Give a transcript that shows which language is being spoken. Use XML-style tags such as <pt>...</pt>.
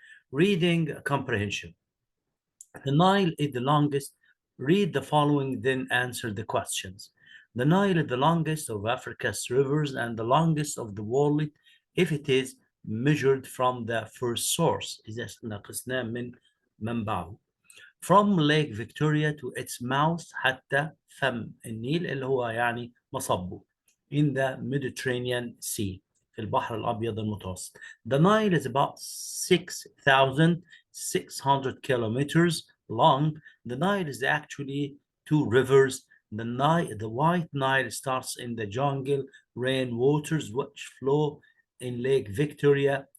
<en>Reading comprehension. The Nile is the longest. Read the following, then answer the questions. The Nile is the longest of Africa's rivers and the longest of the world if it is measured from the first source.</en> <ar>إذا نقصناه من منبعه.</ar> <en>From Lake Victoria to its mouth</en> <ar>حتى فم النيل اللي هو يعني مصبه.</ar> <en>In the Mediterranean Sea.</en> <ar>في البحر الأبيض المتوسط.</ar> <en>The Nile is about 6,600 kilometers long. The Nile is actually 2 rivers. The White Nile starts in the jungle rain waters which flow in Lake Victoria.</en>